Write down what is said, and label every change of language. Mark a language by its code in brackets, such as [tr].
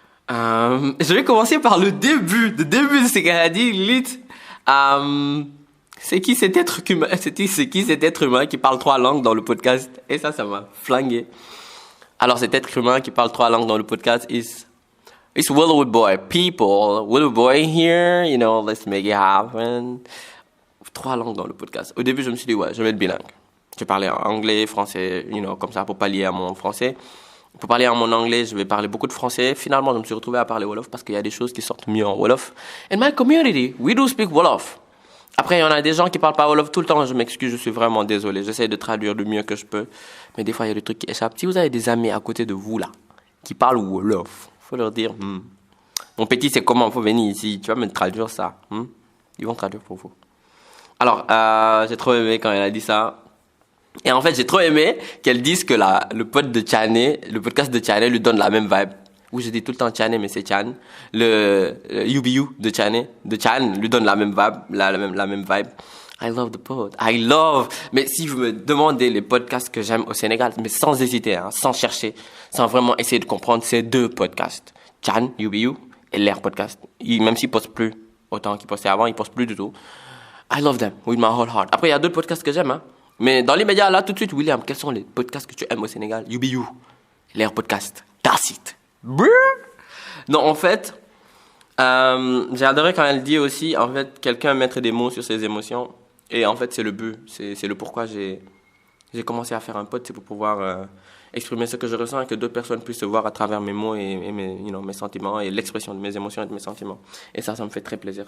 [fr] Je vais commencer par le début de ce qu'elle a dit, Lilith. C'est qui cet être humain, qui parle 3 langues dans le podcast? Et ça m'a flingué. Alors, cet être humain qui parle 3 langues dans le podcast [en] is Willowwood Boy. People, Willowwood Boy here, let's make it happen. [fr] 3 langues dans le podcast. Au début, je me suis dit, ouais, je vais être bilingue. Je parlais anglais, français, comme ça, pour pallier à mon français. Pour parler en mon anglais, je vais parler beaucoup de français. Finalement, je me suis retrouvé à parler Wolof parce qu'il y a des choses qui sortent mieux en Wolof. [en] In my community, we do speak Wolof. [fr] Après, il y en a des gens qui parlent pas Wolof tout le temps. Je m'excuse, je suis vraiment désolé. J'essaie de traduire du mieux que je peux. Mais des fois, il y a des trucs qui échappent. Si vous avez des amis à côté de vous, là, qui parlent Wolof, faut leur dire, mon petit, c'est comment? Faut venir ici. Tu vas me traduire ça. Ils vont traduire pour vous. Alors, j'ai trop aimé quand elle a dit ça. Et en fait, j'ai trop aimé qu'elle dise que le podcast de Chane lui donne la même vibe. Oui, je dis tout le temps Chane, mais c'est Chan. Le UBU de Chan lui donne la même vibe, la même vibe. [en] I love the pod. [fr] Mais si vous me demandez les podcasts que j'aime au Sénégal, mais sans hésiter, hein, sans chercher, sans vraiment essayer de comprendre, c'est 2 podcasts. Chan, UBU, et l'Air Podcast. Même s'ils postent plus autant qu'ils postaient avant, ils postent plus du tout. [en] I love them with my whole heart. [fr] Après, il y a d'autres podcasts que j'aime, hein. Mais dans les médias, là, tout de suite, William, quels sont les podcasts que tu aimes au Sénégal? [en] UBU, l'Air Podcast, that's it. [fr] Non, en fait, j'ai adoré quand elle dit aussi, en fait, quelqu'un mettre des mots sur ses émotions. Et en fait, c'est le but, c'est le pourquoi j'ai commencé à faire un pod, c'est pour pouvoir exprimer ce que je ressens et que d'autres personnes puissent se voir à travers mes mots et mes sentiments et l'expression de mes émotions et de mes sentiments. Et ça me fait très plaisir.